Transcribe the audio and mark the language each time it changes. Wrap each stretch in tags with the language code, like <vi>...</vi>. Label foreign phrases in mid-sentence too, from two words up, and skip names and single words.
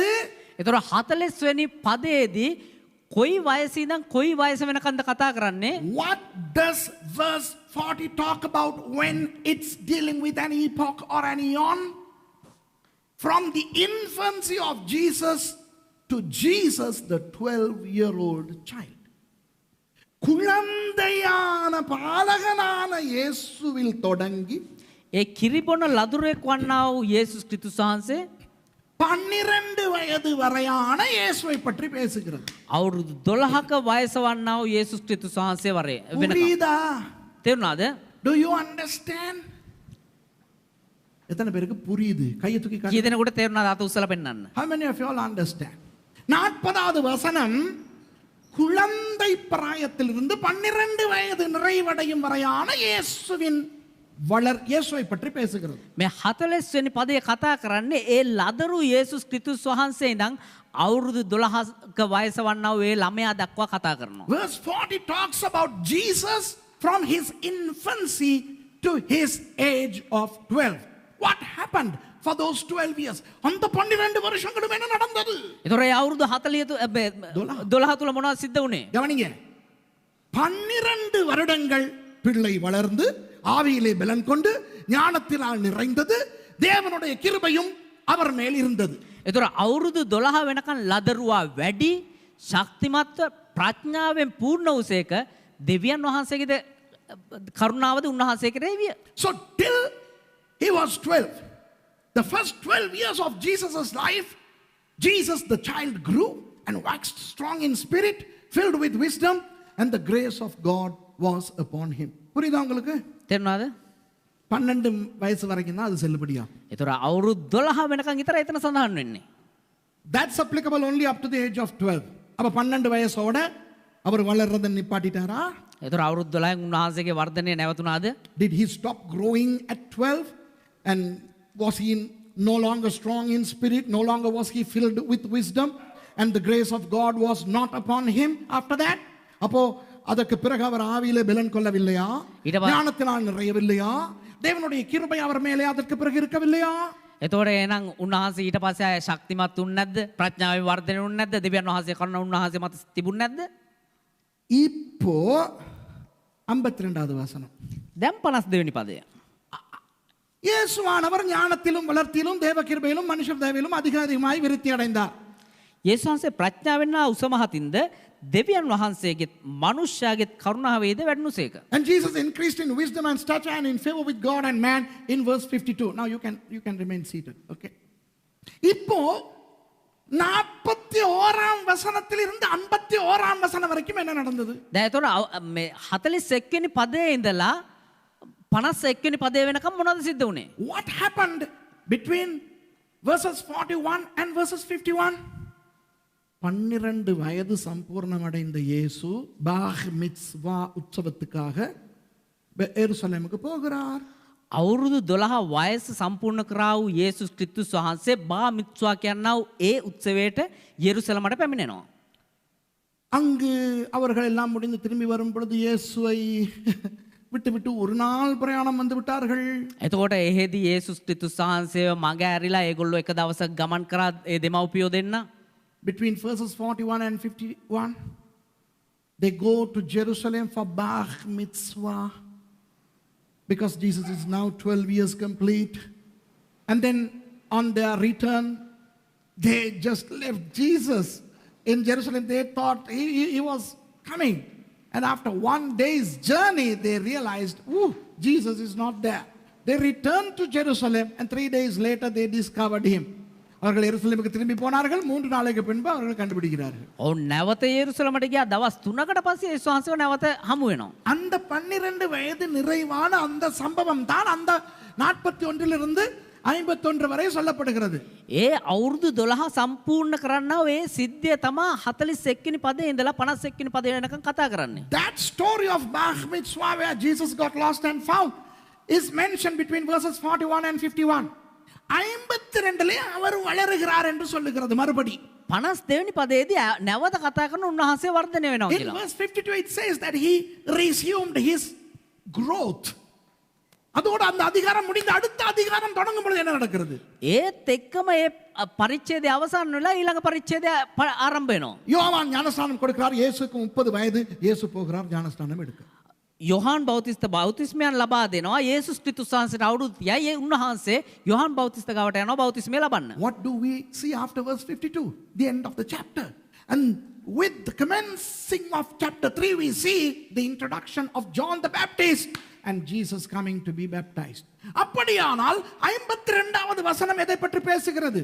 <si>එතකොට 40 වෙනි පදයේදී කොයි වයසේ ඉඳන් කොයි වයස වෙනකන්ද කතා කරන්නේ?</si> <en>What does verse 40 talk about when it's dealing with an epoch or an eon? From the infancy of Jesus to Jesus, the 12-year-old child.</en> <ta>குழந்தையான பாலகனான இயேசுவில் தொடங்கி</ta> <si>ඒ කිරිබොන ලදුරෙක් වන්නා වූ යේසුස් ක්‍රිස්තුස් වහන්සේ</si> <ta>12 வயது வரையான இயேசுவை பற்றி பேசுகிறது.</ta> <si>අවුරුදු 12ක වයස වන්නා වූ යේසුස් ක්‍රිස්තුස් වහන්සේ වරේ වෙනකම්.</si> <ta>புரியுதா?</ta> <si>තේරුණාද?</si> <en>Do you understand?</en> <ta>எத்தனை பேருக்கு புரியுது? கையை தூக்கி</ta> <si>කී</si> <ta>காட்டுங்க.</ta> <si>දෙනෙකුට තේරුණාද? අත උස්සලා පෙන්නන්න.</si> <en>How many of you all understand?</en> <ta>40வது வசனம் குழந்தை பிராயத்திலிருந்து 12 வயது நிறைவடையும் வரையான இயேசுவை பற்றி பேசுகிறது.</ta> <si>මේ 40 වෙනි පදේ කතා කරන්නේ ඒ ලදරු යේසුස් ක්‍රිස්තුස් වහන්සේ ඉඳන් අවුරුදු 12ක වයස වන්නා වූ ඒ ළමයා දක්වා කතා කරනවා.</si> <en>Verse 40 talks about Jesus from his infancy to his age of 12. What happened for those 12 years?</en> <ta>அந்த 12 வருஷங்களும் என்ன நடந்தது?</ta> <si>ඒතොර ඒ අවුරුදු 12 තුල මොනවද සිද්ධ වුනේ?</si> <ta>கவனிங்க. 12 வருடங்கள் பிள்ளை வளர்ந்து ஆவியிலே பலன் கொண்டு ஞானத்தினால் நிறைந்தது, தேவனுடைய கிருபையும் அவர் மேல் இருந்தது.</ta> <si>එතොර අවුරුදු 12 වෙනකන් ලදරුවා වැඩි ශක්තිමත්ව ප්‍රඥාවෙන් පූර්ණ වූසේක දෙවියන් වහන්සේගේද කරුණාවද උන්වහන්සේ කෙරෙහි විය.</si> <en>So till he was 12, the first 12 years of Jesus' life, Jesus the child grew and waxed strong in spirit, filled with wisdom, and the grace of God was upon him.</en> <ta>புரியுதா உங்களுக்கு?</ta> <si>තේරුණාද?</si> <ta>12 வயசு வரைக்கும் தான் அது செல்லுபடியா.</ta> <si>එතොර අවුරුදු 12 වෙනකන් විතර එතන සඳහන් වෙන්නේ.</si> <en>That's applicable only up to the age of 12.</en> <ta>அப்ப 12 வயசோட அவர் வளர்றதை நிப்பாட்டிட்டாரா?</ta> <si>එතොර අවුරුදු 12න් උන්වහන්සේගේ වර්ධනය නැවතුණාද?</si> <en>Did he stop growing at 12? And was he no longer strong in spirit? No longer was he filled with wisdom? And the grace of God was not upon him after that?</en> <ta>அப்போ அதற்கு பிறகு அவர் ஆவியிலே பலன் கொள்ளவில்லையா? ஞானத்தினால் நிறையவில்லையா? தேவனுடைய கிருபை அவர் மேலே அதற்கு பிறகு இருக்கவில்லையா?</ta> <si>එතකොට එහෙනම් උන්වහන්සේ ඊට පස්සේ ආය ශක්තිමත් වුනේ නැද්ද? ප්‍රඥාවේ වර්ධනය වුනේ නැද්ද? දෙවියන් වහන්සේ කරුණ උන්වහන්සේ මත තිබුණේ නැද්ද?</si> <ta>இப்போ 52வது வசனம்.</ta> <si>දැන් 52 වෙනි පදය.</si> <ta>இயேசுவானவர் ஞானத்திலும் வளர்த்திலும் தேவ கிருபையிலும் மனுஷர் தயவிலும் அதிகமாய் விருத்தி அடைந்தார்.</ta> <si>යේසුස් වහන්සේ ප්‍රඥාවෙන් හා උසමහතින්ද දෙවියන් වහන්සේගෙත් මනුෂ්‍යයාගෙත් කරුණාවේද වැඩුණුසේක.</si> <en>And Jesus increased in wisdom and stature and in favor with God and man in verse 52. Now you can remain seated. Okay.</en> <ta>இப்போ 41ஆம் வசனத்திலிருந்து 51ஆம் வசனம் வரைக்கும் என்ன நடந்தது?</ta> <si>දැන් එතකොට මේ 41 වෙනි පදයේ ඉඳලා 51 වෙනි පදය වෙනකම් මොනවද සිද්ධ වුනේ?</si> <en>What happened between verses 41 and verses 51?</en> <ta>12 வயது சம்பூர்ணமடைந்த இயேசு பாஹ் மித்வா உற்சவத்துக்காக எருசலேமுக்கு போகிறார்.</ta> <si>අවුරුදු 12 වයස සම්පූර්ණ කරා වූ යේසුස් ක්‍රිස්තුස් වහන්සේ බා මිත්වා කියනා වූ ඒ උත්සවයට යෙරුසලමට පැමිණෙනවා.</si> <ta>அங்கு அவர்கள் எல்லாம் முடிந்து திரும்பி வரும் பொழுது இயேசுவை விட்டு ஒரு நாள் பிரயாணம் வந்து விட்டார்கள்.</ta> <si>එතකොට එහෙදි යේසුස් ක්‍රිස්තුස් වහන්සේව මඟ ඇරිලා ඒගොල්ලෝ එක දවසක් ගමන් කරා ඒ දෙමව්පියෝ දෙන්න.</si> <en>Between verses 41 and 51, they go to Jerusalem for Bar Mitzvah because Jesus is now 12 years complete. And then on their return, they just left Jesus in Jerusalem. They thought he was coming. And after one day's journey, they realized, Jesus is not there. They returned to Jerusalem and 3 days later they discovered him.</en> <ta>அவர்கள் எருசலேமுக்கு திரும்பி போனார்கள். 3 நாளைக்கு பின்பு அவர்கள் கண்டுபிடிக்கிறார்கள்.</ta> <si>ඔව් නැවත යෙරුසලමට ගියා දවස් 3කට පස්සේ යේසුස් වහන්සේව නැවත හමු වෙනවා.</si> <ta>அந்த 12 வயது நிறைவான அந்த சம்பவம் தான் அந்த 41 இருந்து 51 வரை சொல்லப்படுகிறது.</ta> <si>ඒ අවුරුදු 12 සම්පූර්ණ කරන්නා ඒ සිද්ධිය තමයි 41 වෙනි පදේ ඉඳලා 51 වෙනි පදේ වෙනකන් කතා කරන්නේ.</si> <en>That story of Bar Mitzvah where Jesus got lost and found is mentioned between verses 41 and 51.</en> <ta>52 அவர் வளருகிறார் என்று சொல்லுகிறது மறுபடி.</ta> <si>52 වෙනි පදයේදී නැවත කතා කරන උන්වහන්සේ වර්ධනය වෙනවා</si> <en>In</en> <si>කියලා.</si> <en>verse 52 it says that he resumed his growth.</en> <ta>அதோட அந்த அதிகாரம் முடிந்து அடுத்த அதிகாரம் தொடங்கும் பொழுது என்ன நடக்கிறது?</ta> <si>ඒත් එක්කම ඒ පරිච්ඡේදය අවසන් වෙලා ඊළඟ පරිච්ඡේදය ආරම්භ වෙනවා.</si> <ta>யோவான் ஞானஸ்நானம் கொடுக்கிறார். இயேசுக்கு 30 வயது. இயேசு போகிறார் ஞானஸ்நானம் எடுக்க.</ta> <si>යොහාන් බෞතිස්ත බෞතිස්මයන් ලබා දෙනවා. යේසුස් ක්‍රිස්තුස් වහන්සේට අවුරුදු 30යි. ඒ උන්වහන්සේ යොහාන් බෞතිස්ත ගාවට යනවා බෞතිස්මය ලබන්න.</si> <en>What do we see after verse 52? The end of the chapter. And with the commencing of chapter 3 we see the introduction of John the Baptist and Jesus coming to be baptized.</en> <ta>அப்படியானால் 52வது வசனம் எதை பற்றி பேசுகிறது?</ta>